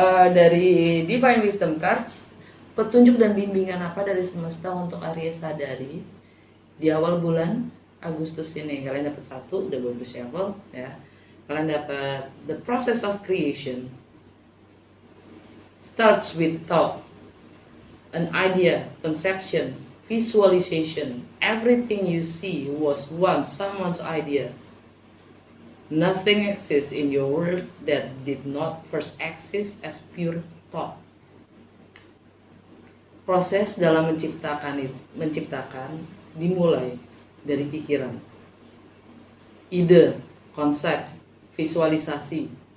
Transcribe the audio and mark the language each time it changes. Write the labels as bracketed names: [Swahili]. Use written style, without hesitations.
[Indonesian] Dari Divine Wisdom Cards, petunjuk dan bimbingan apa dari semesta untuk Aries sadari di awal bulan Agustus ini? Kalian dapat satu, udah bagus ya, ya. Kalian dapat [English] the process of creation starts with thought, an idea, conception, visualization. Everything you see was once someone's idea. Nothing exists in your world that did not first exist as pure thought. [Indonesian] Proses dalam menciptakan dimulai dari pikiran, ide, konsep, visualisasi.